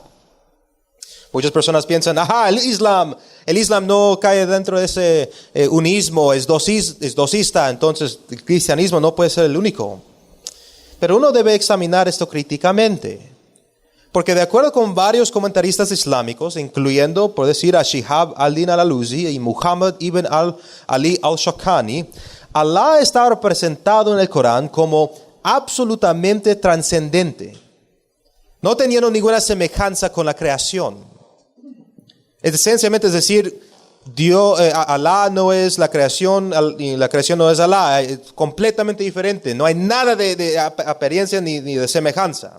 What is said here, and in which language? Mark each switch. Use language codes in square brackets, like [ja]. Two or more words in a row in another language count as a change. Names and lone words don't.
[es] Muchas personas piensan, el Islam no cae dentro de ese unismo, es dosista, entonces el cristianismo no puede ser el único. Pero uno debe examinar esto críticamente. Porque de acuerdo con varios comentaristas islámicos, incluyendo, por decir, a Shihab al-Din al-Alusi y Muhammad ibn Ali al-Shawkani, Allah está representado en el Corán como absolutamente trascendente, no teniendo ninguna semejanza con la creación. Esencialmente es decir, Allah no es la creación y la creación no es Allah, es completamente diferente, no hay nada de apariencia ni de semejanza.